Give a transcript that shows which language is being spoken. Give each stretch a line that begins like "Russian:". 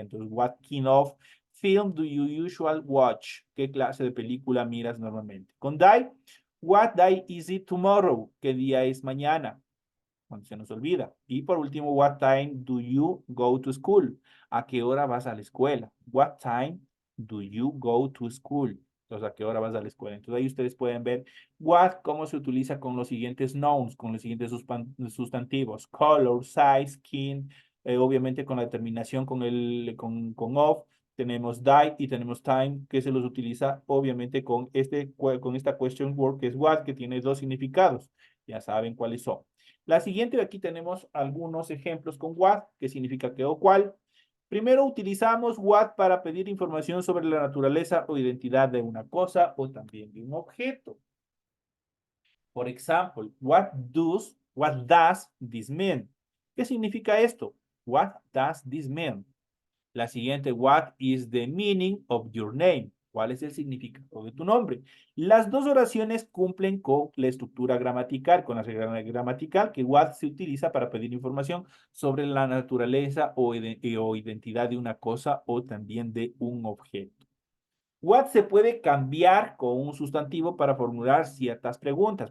Spanish: Entonces,
English: what kind of film do you usually watch?
Spanish: ¿Qué clase de película miras normalmente? Con
English: die, what day is it tomorrow?
Spanish: ¿Qué día es mañana? Cuando se nos olvida. Y por último,
English: what time do you go to school?
Spanish: ¿A qué hora vas a la escuela?
English: What time do you go to school?
Spanish: Entonces, ¿a qué hora vas a la escuela? Entonces, ahí ustedes pueden ver what, cómo se utiliza con los siguientes nouns, con los siguientes sustantivos, color, size, skin, obviamente con la determinación con of, tenemos die y tenemos time, que se los utiliza obviamente con esta question word, que es what, que tiene dos significados. Ya saben cuáles son. La siguiente, aquí tenemos algunos ejemplos con what, que significa qué o cuál. Primero utilizamos what para pedir información sobre la naturaleza o identidad de una cosa o también de un objeto. Por ejemplo,
English: what does this mean?
Spanish: ¿Qué significa esto?
English: What does this mean?
Spanish: La siguiente,
English: what is the meaning of your name?
Spanish: ¿Cuál es el significado de tu nombre? Las dos oraciones cumplen con la estructura gramatical, con la regla gramatical, que what se utiliza para pedir información sobre la naturaleza o identidad de una cosa o también de un objeto. What se puede cambiar con un sustantivo para formular ciertas preguntas.